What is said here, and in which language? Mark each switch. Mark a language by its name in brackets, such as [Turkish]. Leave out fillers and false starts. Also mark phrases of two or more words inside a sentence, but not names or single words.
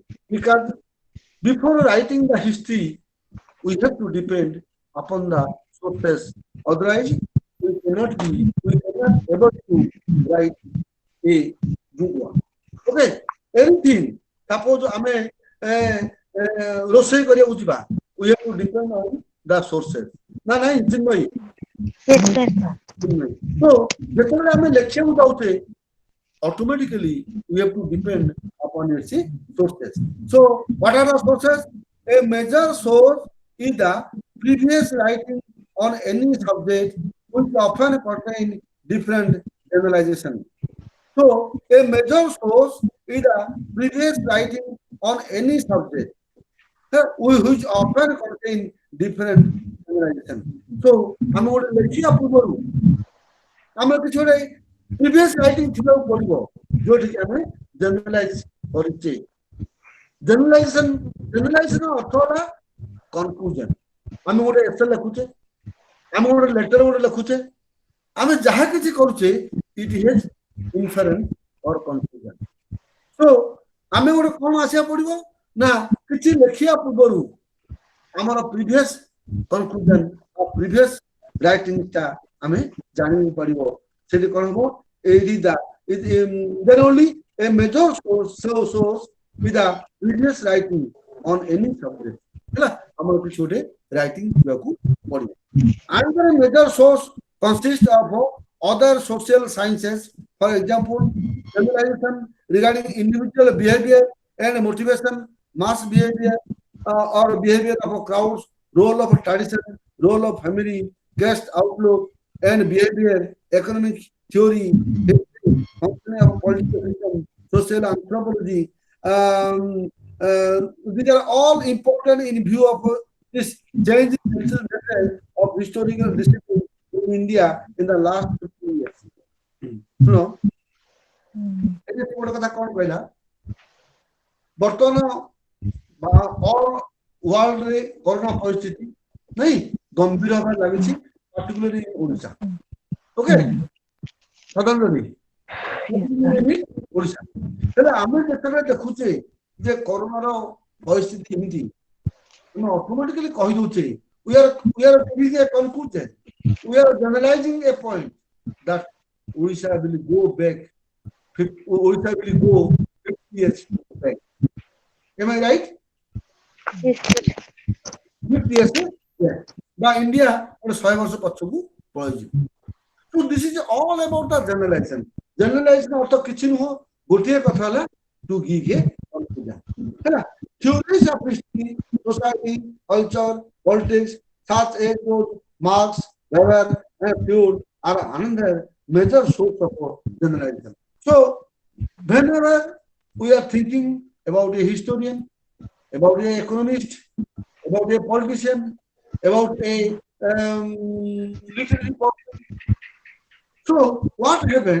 [English] Because before writing the history, we have to depend upon the sources. Otherwise, we cannot able to write a good one. Okay, anything. Suppose [Odia] ame ରୋଷେଇ କରିବାକୁ ଯିବା, [English] we have to depend on the sources. [Odia] ନା ନାଇଁ ଚିନ୍ମୟୀ? [English] Yes, sir. [Odia] So ଯେତେବେଳେ ଆମେ ଲେଖିବାକୁ ଯାଉଛେ, [English] automatically we have to depend upon its sources. So what are the sources? A major source is the previous writing on any subject, which often contain different generalization. So a major source is the previous writing on any subject, which often contain different generalization. [Odia] So ଆମେ ଗୋଟେ ଲେଖିବା ପୂର୍ବରୁ ଆମେ କିଛି ଗୋଟେ [English] previous writing [Odia] ଥିବାକୁ ପଡିବ ଯୋଉଠି ଆମେ generalize କରିଛେ. Generalization ଅର୍ଥ ହେଲା conclusion. ଆମେ ଗୋଟେ essay ଲେଖୁଛେ, ଆମେ ଗୋଟେ letter ଗୋଟେ ଲେଖୁଛେ, ଆମେ ଯାହା କିଛି କରୁଛେ, [English] it has inference or conclusion. [Odia] So ଆମେ ଗୋଟେ କଣ ଆସିବାକୁ ପଡିବ ନା କିଛି ଲେଖିବା ପୂର୍ବରୁ ଆମର [English] previous conclusion or previous writing [Odia] ଟା ଆମେ ଜାଣିବାକୁ ପଡିବ. ସେଠି କଣ ହବ? [English] Then only a major source with the previous writing on any subject. [Odia] ହେଲା ଆମର କିଛି ଗୋଟେ writing ଥିବାକୁ ପଡିବ. [English] Another major source consists of other social sciences, for example, generalization regarding individual behavior and motivation, mass behavior or behavior of crowds, role of tradition, role of family, guest outlook and behavior, economic theory, functioning of political system, social anthropology. These are all important in view of this changing method of historical discipline in India in the last 50 years. No? [Odia] ଗୋଟେ କଥା କଣ କହିଲା, ବର୍ତ୍ତମାନ [English] all worldରେ [Odia] କରୋନା ପରିସ୍ଥିତି ନାଇଁ ଗମ୍ଭୀର ହେବାରେ ଲାଗିଛି, particularly ଓଡ଼ିଶା. ଓକେ, ସଦନରେ ଓଡ଼ିଶା. ହେଲେ ଆମେ ଯେତେବେଳେ ଦେଖୁଛେ ଯେ କରୋନାର ପରିସ୍ଥିତି ଏମିତି, ଆମେ ଅଟୋମେଟିକାଲି କହିଦଉଛେ [English] we are giving a conclusion, we are generalizing a point that Odisha will go back, Odisha will go 50 years back. Am I right? Yes, sir. 50 years back. By India, [Odia] 100 ବର୍ଷ ପଛକୁ ପଳେଇଯିବ. [English] So this is all about the generalization. [Odia] Generalization ଅର୍ଥ କିଛି ନୁହଁ, ଗୋଟିଏ କଥା ହେଲା [English] to give a conclusion. ହେଲା, theories of history, society, culture, politics, such as Marx, Weber, and Freud are another major source of generalization. So whenever we are thinking about a historian, about an economist, about a politician, about a literary person, so what happened?